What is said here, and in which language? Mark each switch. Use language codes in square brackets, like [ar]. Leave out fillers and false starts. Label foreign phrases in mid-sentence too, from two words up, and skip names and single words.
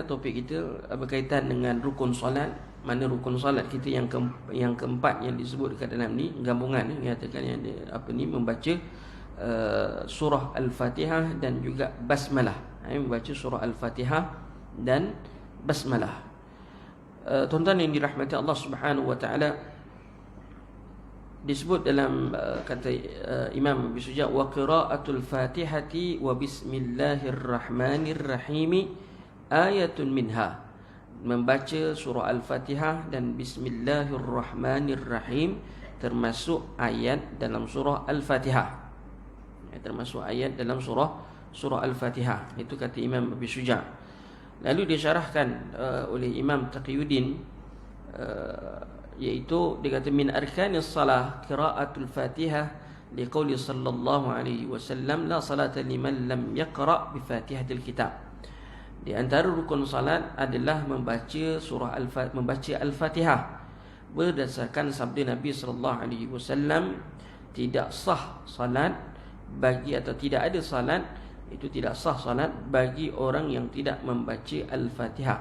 [ms] Topik kita berkaitan dengan rukun solat. Mana rukun solat kita yang keempat yang disebut dekat dalam ni, gabungan ni nyatakan yang membaca surah Al-Fatihah dan juga basmalah. Membaca surah Al-Fatihah dan basmalah. Tuan-tuan yang dirahmati [ar] الله سبحانه وتعالى, [ms] disebut dalam kata Imam Abi Suja, [ar] وقراءة الفاتحة وبسم الله الرحمن الرحيم آية منها. [ms] Membaca surah Al-Fatihah dan bismillahirrahmanirrahim termasuk ayat dalam surah Al-Fatihah. Termasuk ayat dalam surah Al-Fatihah. Itu kata Imam Abi Suja. Lalu disyarahkan oleh Imam Taqiyuddin, iaitu dia kata [ar] من أركان الصلاة قراءة الفاتحة لقوله صلى الله عليه وسلم لا صلاة لمن لم يقرأ بفاتحة الكتاب. [ms] Di antara rukun salat adalah membaca Al-Fatihah. Berdasarkan sabda Nabi [ar] صلى الله عليه وسلم, [ms] tidak sah salat bagi, atau tidak ada salat, itu tidak sah salat bagi orang yang tidak membaca Al-Fatihah.